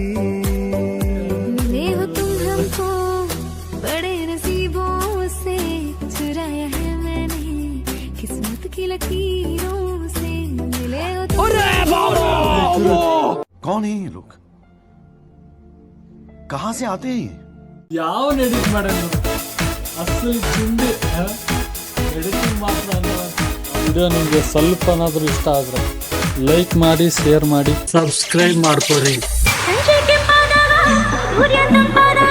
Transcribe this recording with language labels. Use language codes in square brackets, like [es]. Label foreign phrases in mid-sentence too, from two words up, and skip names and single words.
[hi] मिले हो तुम हमको बड़े नसीबों से, चुराया है मैंने किस्मत की लकीरों से. मिले हो तुम कौन है ये लोग? कहाँ से आते हैं? [kn] ಯಾವನ್ ಎಡಿಟ್ ಮಾಡ್ಯಾನ ನೋಡಿ. ಅಸಲಿ ಚಿಂದಿ ಎಡಿಟಿಂಗ್ ಮಾತ್ರ ವಿಡಿಯೋ ನಿಮಗೆ ಸ್ವಲ್ಪನಾದ್ರೂ ಇಷ್ಟ ಆದ್ರೆ ಲೈಕ್ ಮಾಡಿ, ಶೇರ್ ಮಾಡಿ, ಸಬ್ಸ್ಕ್ರೈಬ್ ಮಾಡ್ಕೊರಿ. ಸಂಜೆ ಕೆಂಪಾದಾಗ ಸೂರ್ಯ ತಂಪಾದಾಗ